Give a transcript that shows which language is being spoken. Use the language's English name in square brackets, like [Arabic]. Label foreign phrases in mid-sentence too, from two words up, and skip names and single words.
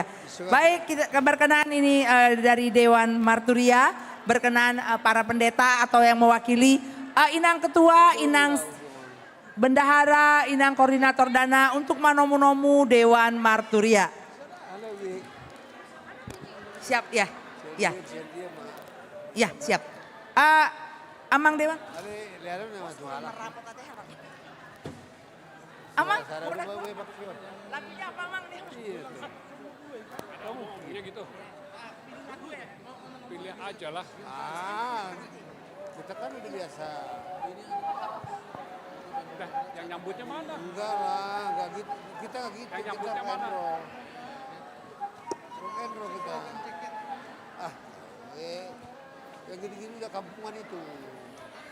[Indonesian] Baik, kita berkenan ini dari Dewan Marturia, berkenan para pendeta atau yang mewakili Inang Ketua, Inang Bendahara, Inang Koordinator Dana untuk manomu-nomu Dewan Marturia. Siap ya? Ya. Ya, siap. Amang Dewan. Amang, lagunya apa Amang Dewan? Kamu, iya gitu. Pilih aja lah. Kita kan udah biasa. Udah, yang nyambutnya mana? Enggak lah, enggak gitu. Kita enggak gitu. Yang nyambutnya mana? [English] Rock and roll [Indonesian] kita. Yang gini-gini udah kampungan itu.